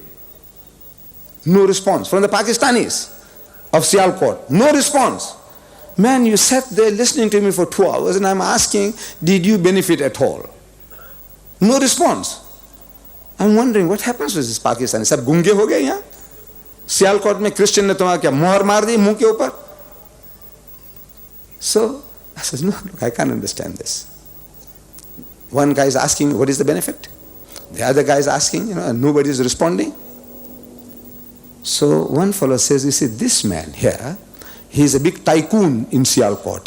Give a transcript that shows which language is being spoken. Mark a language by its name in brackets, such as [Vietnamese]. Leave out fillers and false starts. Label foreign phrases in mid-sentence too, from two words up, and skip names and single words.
[English] No response. From the Pakistanis of Sialkot, no response. Man, you sat there listening to me for 2 hours and I'm asking, did you benefit at all? No response. I'm wondering what happens with this Pakistani. [Urdu] سب گونگے ہو گئے یہاں؟ Sialkot میں Christian نے تمہارا کیا مہر مار دی منہ کے اوپر? [English] So I said, no, look, I can't understand this. One guy is asking, what is the benefit? The other guy is asking, and nobody is responding. So one fellow says, you see, this man here, he is a big tycoon in Sialkot.